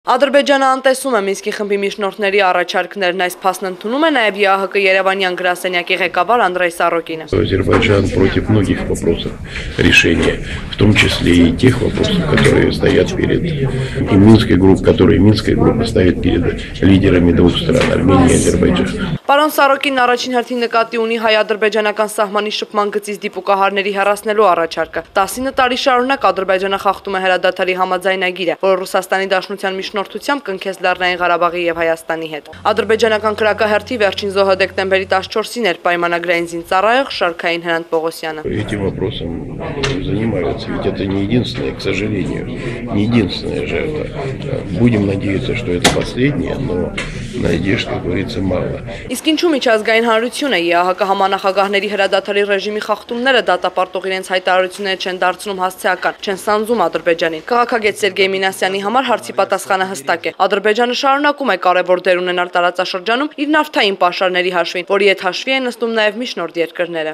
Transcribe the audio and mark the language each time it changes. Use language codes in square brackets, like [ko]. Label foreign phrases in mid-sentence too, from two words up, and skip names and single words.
[hy] Ադրբեջանը անտեսում է Մինսկի խմբի միջնորդների առաջարկներն, այս փաստն ընդունում է նաև ԵԱՀԿ Երևանյան գրասենյակի ղեկավար Անդրեյ Սարոկինը։ [ru] Азербайджан против многих вопросов решения, в том числе и тех вопросов, которые стоят перед и Минская группа ставит перед лидерами двух стран, Армения и Азербайджан. [hy] Պարոն Սարոկինն առաջին հերթին նկատի ունի հայ-ադրբեջանական սահմանի շփման գծից դիպուկահարների հեռացնելու առաջարկը։ 19 տարի շարունակ Ադրբեջանը խախտում է հրադադարի համաձայնագիրը, որը Ռուսաստանի Դաշնության միջնորդությամբ կնքեց Լեռնային Ղարաբաղի եւ Հայաստանի հետ։ Ադրբեջանական քրակահերթի վերջին զոհը դեկտեմբերի 14-ին էր պայմանագրային զինծառայող Շարքային Հրանտ Պողոսյանը։ [ru] Этим вопросом занимаются, ведь это не единственное, к сожалению, не единственная жертва. Будем надеяться, что это последняя, но надежд, как говорится, мало. [hy] Իսկ ինչու միջազգային հանրությունը ԵԱՀԿ համանախագահների հրադադարի ռեժիմի խախտումները դատապարտող իրենց հայտարարությունները չեն դարձնում հասցեական, չեն սանձում Ադրբեջանին։ Քաղաքագետ Սերգեյ Մինասյանի համար հարցի պատասխանը հստակ է։ Ադրբեջանը շարունակում է կարևոր դեր ունենալ տարածաշրջանում իր նավթային պաշարների հաշվին, որի հետ հաշվի են նստում նաև միջնորդ երկրները։